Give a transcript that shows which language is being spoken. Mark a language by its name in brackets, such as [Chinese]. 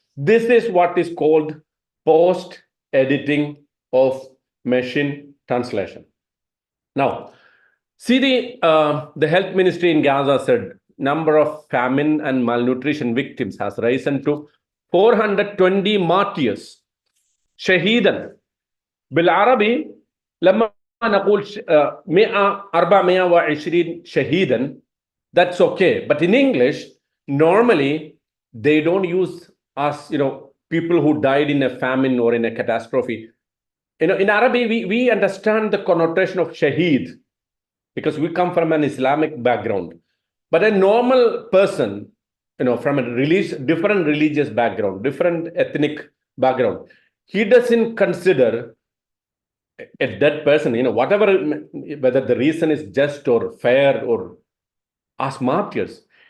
[English] This is what is called post-editing of machine translation. Now, see the health ministry in Gaza said number of famine and malnutrition victims has risen to 420 martyrs. [Arabic] شهيدا بالعربي لما نقول 420 شهيدا, [English] that's okay. But in English, normally they don't use us, people who died in a famine or in a catastrophe. In Arabic, we understand the connotation of shaheed because we come from an Islamic background. But a normal person, from a different religious background, different ethnic background, he doesn't consider a dead person, whatever, whether the reason is just or fair or as martyrs.